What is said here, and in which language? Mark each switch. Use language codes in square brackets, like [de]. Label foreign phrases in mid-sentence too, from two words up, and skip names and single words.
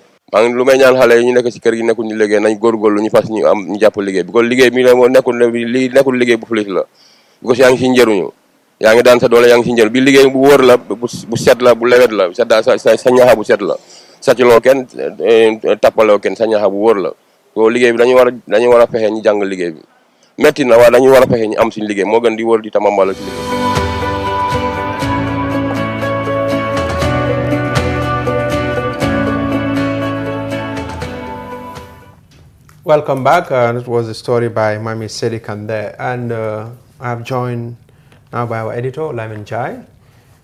[wo] maa ngi lu may ñaan xale yi ñu nekk si kër gi nekkul ñu liggéey nañ góorgóorlu ñu fas ñu jàpp liggéey bi kon liggéey bi la moo nekkul liggéey bu police la because yaa ngi si njëriñu yaa ngi daan sa doole yaa ngi si njëriñ bi liggéey bu wóor la bu set la bu lewet la sa ñaxa bu set la sàcculoo kenn tappaloo kenn sa ñaxa bu wóor la so liggéey bi dañu war a fexe ñu jàng liggéey bi metti na waaye dañu war a fexe ñu am suñu liggéey moo gën di wóor di tamambala si liggéey. [en] Welcome back. It was a story by Mami Selikan there, and I have joined now by our editor Lamin Jai.